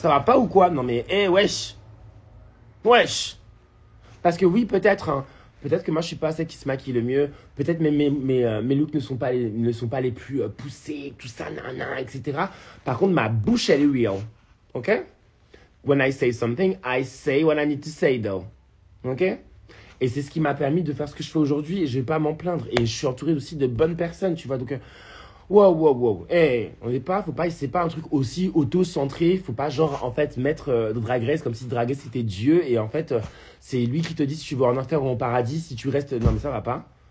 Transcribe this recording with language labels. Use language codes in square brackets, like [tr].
[fr] Ça va pas ou quoi? Non mais, wesh. Wesh. Parce que oui, peut-être... Hein, peut-être que moi, je suis pas celle qui se maquille le mieux. Peut-être mes looks ne sont pas les plus poussés, tout ça, nanana, etc. Par contre, ma bouche, elle est real. OK? [en] When I say something, I say what I need to say, though. OK? [fr] Et c'est ce qui m'a permis de faire ce que je fais aujourd'hui. Et je vais pas m'en plaindre. Et je suis entouré aussi de bonnes personnes, tu vois. Donc, wow. On n'est pas, c'est pas un truc aussi auto-centré. Faut pas, genre, en fait, mettre Drag Race comme si Drag Race c'était Dieu. Et en fait, c'est lui qui te dit si tu vas en enfer ou en paradis, si tu restes. Non, mais ça va pas.